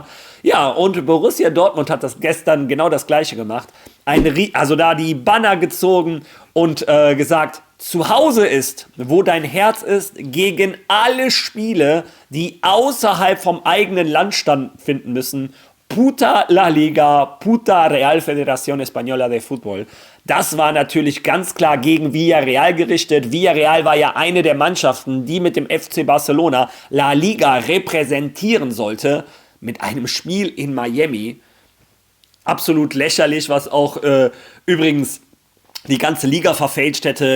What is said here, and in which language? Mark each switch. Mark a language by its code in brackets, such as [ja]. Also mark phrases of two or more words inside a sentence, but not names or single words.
[de] Ja, und Borussia Dortmund hat das gestern genau das Gleiche gemacht. Also da die Banner gezogen und gesagt, zu Hause ist, wo dein Herz ist, gegen alle Spiele, die außerhalb vom eigenen Land stattfinden müssen. [es] Puta La Liga, puta Real Federación Española de Fútbol. [de] Das war natürlich ganz klar gegen Villarreal gerichtet. Villarreal war ja eine der Mannschaften, die mit dem FC Barcelona La Liga repräsentieren sollte. Mit einem Spiel in Miami. Absolut lächerlich, was auch übrigens die ganze Liga verfälscht hätte.